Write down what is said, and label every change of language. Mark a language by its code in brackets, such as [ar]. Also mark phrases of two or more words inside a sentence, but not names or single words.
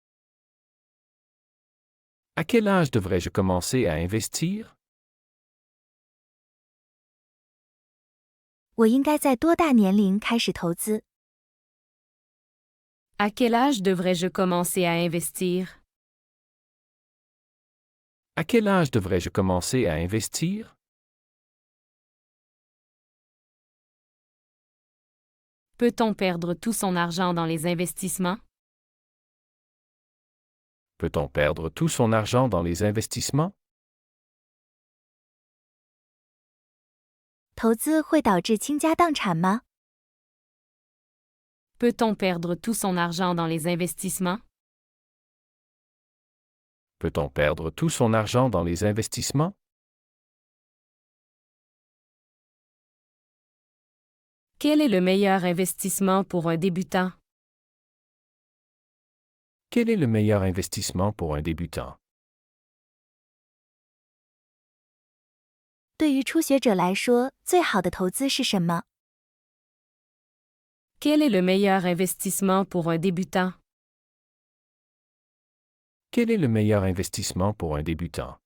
[fr] À quel âge devrais-je commencer à investir? [zh] 我应该在多大年龄开始投资？ [fr] À quel âge devrais-je commencer à investir? À quel âge devrais-je commencer à investir? Peut-on perdre tout son argent dans les investissements? Peut-on perdre tout son argent dans les investissements? [zh] 投资会导致倾家荡产吗？ [fr] Peut-on perdre tout son argent dans les investissements? Peut-on perdre tout son argent dans les investissements? Quel est le meilleur investissement pour un débutant? Quel est le meilleur investissement pour un débutant? [zh] 对于初学者来说，最好的投资是什么？ [fr] Quel est le meilleur investissement pour un débutant? Quel est le meilleur investissement pour un débutant?